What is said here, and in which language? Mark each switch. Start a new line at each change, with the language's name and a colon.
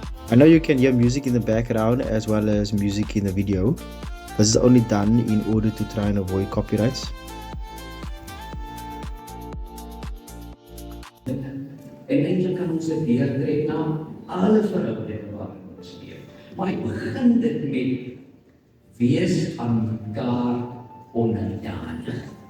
English: I know you can hear music in the background as well as music in the video. This is only done in order to try and avoid copyrights.
Afrikaans: En eintlik kan ons dit deurtrek na alle verhoudinge waarin ons leef. Maar ek begin dit met wees aan mekaar onderdanig.